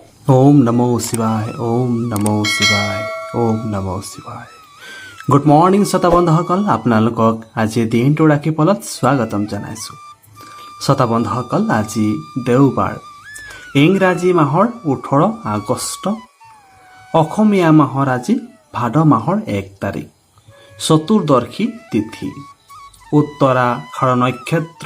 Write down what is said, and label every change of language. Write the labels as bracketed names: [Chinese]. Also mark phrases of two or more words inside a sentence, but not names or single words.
[Sanskrit] ओम नमो शिवाय ओम नमो शिवाय ओम नमो शिवाय [English] good morning [Assamese] শ্ৰোতা বন্ধুসকল আপোনালোকক আজি দিনটো ৰাখিফলত স্বাগতম জনাইছো। শ্ৰোতা বন্ধুসকল আজি দেওবাৰ, ইংৰাজী মাহৰ 18 আগষ্ট, অসমীয়া মাহৰ আজি ভাদ মাহৰ 1 তাৰিখ, চতুৰ্দশী তিথি, উত্তৰাষাঢ় নক্ষত্ৰ।